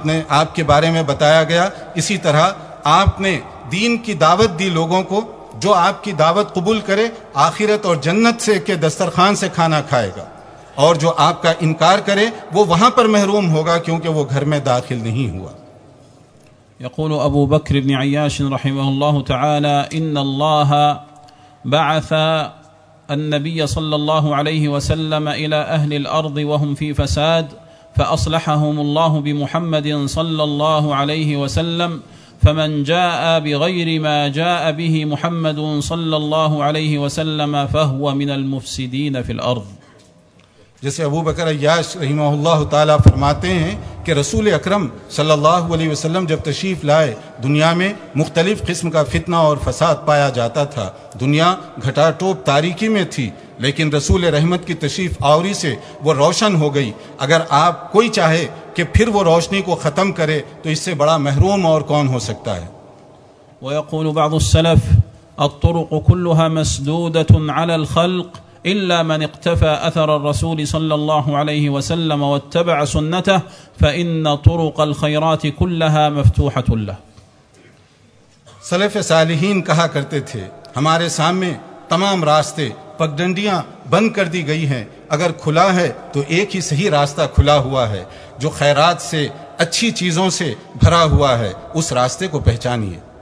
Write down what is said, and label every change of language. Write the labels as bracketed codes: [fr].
[ur] آپ کے بارے میں بتایا گیا اسی طرح آپ نے دین کی دعوت دی لوگوں کو، جو آپ کی دعوت قبول کرے آخرت اور جنت سے کے دسترخوان سے کھانا کھائے گا، اور جو آپ کا انکار کرے وہ وہاں پر محروم ہوگا کیونکہ وہ گھر میں داخل نہیں ہوا. [ar] يقول أبو بكر بن عياش رحمه الله تعالى إن الله بعث النبي صلى الله عليه وسلم إلى أهل الأرض وهم في فساد، فأصلحهم الله بمحمد صلى الله عليه وسلم، فمن جاء بغير ما جاء به محمد صلى الله عليه وسلم فهو من المفسدين في الأرض. [ur] جیسے ابو بکر عیاش رحمہ اللہ تعالیٰ فرماتے ہیں کہ رسول اکرم صلی اللہ علیہ وسلم جب تشریف لائے دنیا میں مختلف قسم کا فتنہ اور فساد پایا جاتا تھا، دنیا گھٹا ٹوپ تاریکی میں تھی، لیکن رسول رحمت کی تشریف آوری سے وہ روشن ہو گئی. اگر آپ کوئی چاہے کہ پھر وہ روشنی کو ختم کرے تو اس سے بڑا محروم اور کون ہو سکتا ہے. [ar] ويقول بعض السلف الطرق كلها مسدودة على الخلق إلا من اقتفى أثر الرسول صلى الله عليه وسلم واتبع سنته فإن طرق الخيرات كلها مفتوحة له. [ur] سلف صالحین کہا کرتے تھے ہمارے سامنے تمام راستے پگڈنڈیاں بند کر دی گئی ہیں، اگر کھلا ہے تو ایک ہی صحیح راستہ کھلا ہوا ہے، جو خیرات سے اچھی چیزوں سے بھرا ہوا ہے اس راستے کو پہچانیے.